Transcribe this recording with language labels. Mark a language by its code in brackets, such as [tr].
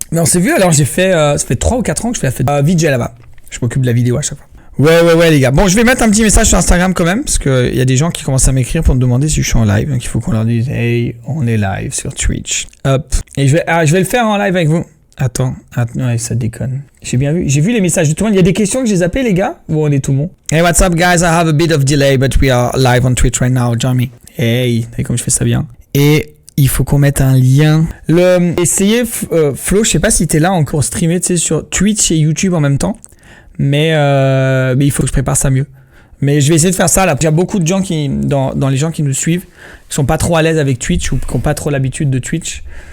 [fr] Mais on s'est vu, alors j'ai fait, ça fait 3 ou 4 ans que je fais la fête VJ là-bas. Je m'occupe de la vidéo à chaque fois. Ouais les gars. Bon, je vais mettre un petit message sur Instagram quand même, parce qu'il y a des gens qui commencent à m'écrire pour me demander si je suis en live. Donc il faut qu'on leur dise, hey, on est live sur Twitch. Hop. Et je vais le faire en live avec vous. Attends, ouais, ça déconne. J'ai vu les messages de tout le monde. Il y a des questions que j'ai zappées, les gars. Ou on est tout bon. [en] Hey, what's up, guys? I have a bit of delay, but we are live on Twitch right now, Jamie. [fr] Hey, t'as vu comme je fais ça bien. Et il faut qu'on mette un lien. Essayez, Flo, je sais pas si t'es là encore streamé, tu sais, sur Twitch et YouTube en même temps. Mais il faut que je prépare ça mieux. Mais je vais essayer de faire ça là. Il y a beaucoup de gens dans les gens qui nous suivent, qui sont pas trop à l'aise avec Twitch ou qui n'ont pas trop l'habitude de Twitch.